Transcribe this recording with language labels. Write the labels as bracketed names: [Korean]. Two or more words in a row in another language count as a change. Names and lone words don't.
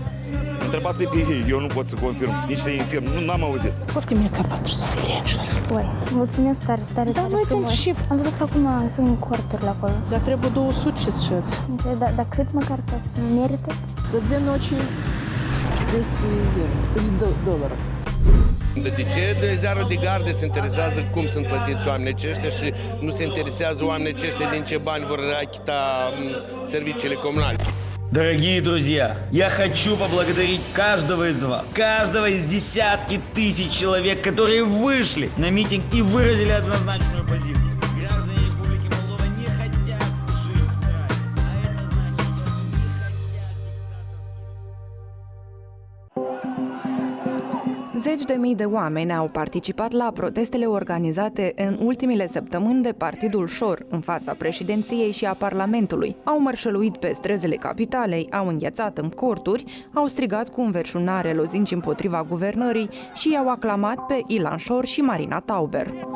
[Romanian] Întrebați-i pe ei, eu nu pot să confirm, nici să infirm, n-am auzit. Poftim ca 400 de lei așa. Oi, mulțumesc tare, tare, Da, tare noi frumos. dăm și... Am văzut că acum sunt corturile acolo. Dar trebuie 200 să-ți. Dar cât măcar că să merită? [Russian] За 2 ночи 200 долларов. [Romanian] De ce de ziarul de gardă se interesează cum sunt plătiți oamenii aceștia și nu se interesează oamenii aceștia din ce bani vor achita serviciile comunale? [Russian] Дорогие друзья, я хочу поблагодарить каждого из вас, каждого из десятки тысяч человек, которые вышли на митинг и выразили однозначную позицию. Граждане Республики Молдова не хотят жить в стране, а это значит, что они не хотят диктаторских. [Romanian] Zeci de mii de oameni au participat la protestele organizate în ultimele săptămâni de Partidul șor în fața președinției și a Parlamentului. Au mărșăluit pe străzile capitalei, au înghețat în corturi, au strigat cu înverșunare lozinci împotriva guvernării și i-au aclamat pe Ilan Șor și Marina Tauber.